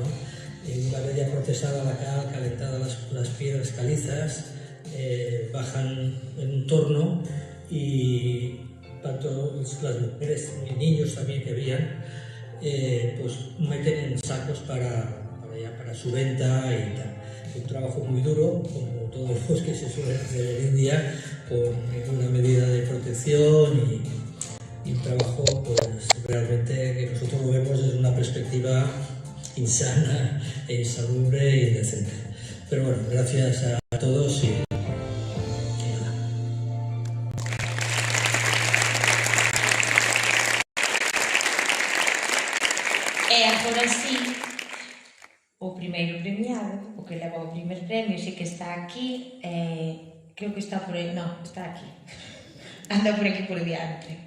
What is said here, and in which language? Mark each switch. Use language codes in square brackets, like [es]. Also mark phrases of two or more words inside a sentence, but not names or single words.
[es] Una vez ya procesada la cal, calentada las piedras calizas, bajan en un torno y tanto las mujeres y niños también que habían, pues meten en sacos para su venta y tal. Un trabajo muy duro, como todos los que se suelen hacer en India, con una medida de protección y un trabajo pues realmente que nosotros lo vemos desde una perspectiva insana e insalubre e indecente. Pero bueno, gracias a todos y nada. [gl] E agora sí, o primeiro premiado, o que leva o primer premio, sí que está aquí, creo que está por aí, non, está aquí, anda por aquí por diante.